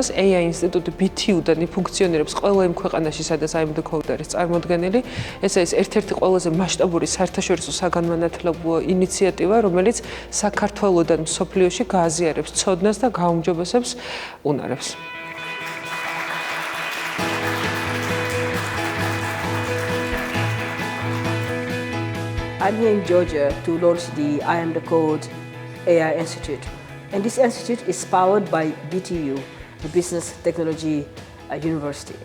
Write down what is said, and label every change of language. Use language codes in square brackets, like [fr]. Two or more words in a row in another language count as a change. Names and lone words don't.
[ka] AI ინსტიტუტი BTU-დან ფუნქციონირებს ყველა იმ ქვეყანაში, სადაც I'm the Code არის წარმოდგენილი. ეს არის ერთ-ერთი ყველაზე მასშტაბური საერთაშორისო საგანმანათლებლო ინიციატივა, რომელიც საქართველოსთან მსოფლიოში გააზიარებს ცოდნას და გაუმჯობესებს უნარებს. [en] I'm here in Georgia to launch the I Am the Code AI Institute. And this institute is powered by BTU, the Business Technology University.